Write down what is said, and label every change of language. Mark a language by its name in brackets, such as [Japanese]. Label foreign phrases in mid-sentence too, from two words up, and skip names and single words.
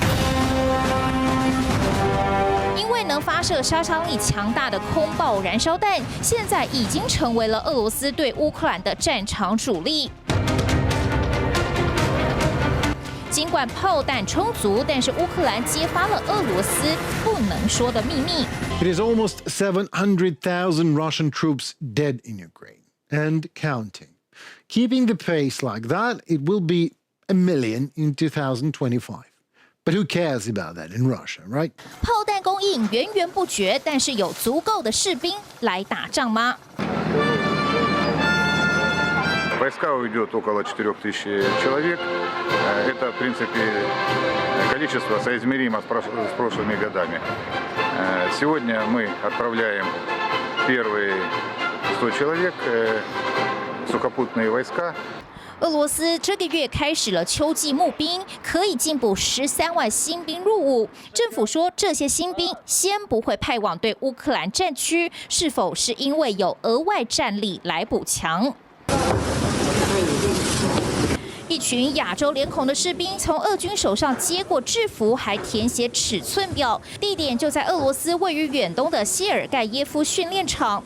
[Chinese] 因为能发射杀伤力强大的空爆燃烧弹，现在已经成为了俄罗斯对乌克兰的战场主力。尽管炮弹充足，但是乌克兰揭发了俄罗斯不能说的秘密。 [English] It is almost 700,000 Russian troops dead in Ukraine and counting. Keeping the pace like that, it will be a million in 2025. But who cares about that in Russia, right? [Chinese] 炮弹供应源源不绝，但是有足够的士兵来打仗吗？ [Russian] Войска уйдет около 4000 человек. Это, в принципе, количество соизмеримо с прошлыми годами. Сегодня мы отправляем первые 100 человек, сухопутные войска. [Chinese] 俄罗斯这个月开始了秋季募兵，可以进补13万新兵入伍。政府说，这些新兵先不会派往对乌克兰战区，是否是因为有额外战力来补强？一群亚洲脸孔的士兵从俄军手上接过制服，还填写尺寸表，地点就在俄罗斯位于远东的谢尔盖耶夫训练场。